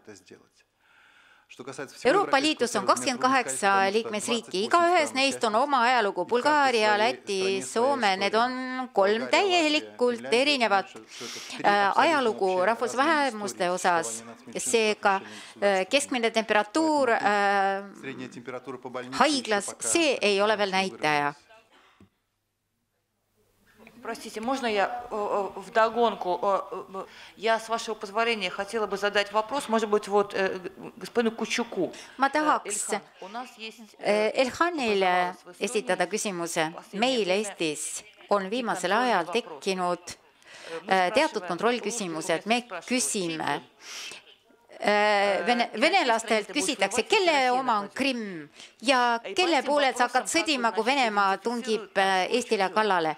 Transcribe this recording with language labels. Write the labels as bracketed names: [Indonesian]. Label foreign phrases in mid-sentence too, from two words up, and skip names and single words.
[Estonian] Euroopa Liidus on 28 liikmesriiki, igaühes neist on oma ajalugu, Bulgaaria, Läti, Soome, need on 3 täielikult erinevat ajalugu rahvusvähemuste osas. Seega keskmine temperatuur haiglas, see ei ole veel näitaja. [Russian] Простите, можно я вдогонку? Я, с вашего позволения, хотела бы задать вопрос, может быть, вот господину Кучуку. [Estonian] Ma tahaks Elhanile esitada küsimuse. Meil Eestis on viimasel ajal tekkinud teatud kontrollküsimused. Me küsime venelastelt küsitakse, kelle oma on Krimm ja kelle poolelt sa hakkad sõdima, kui Venemaa tungib Eestile kallale.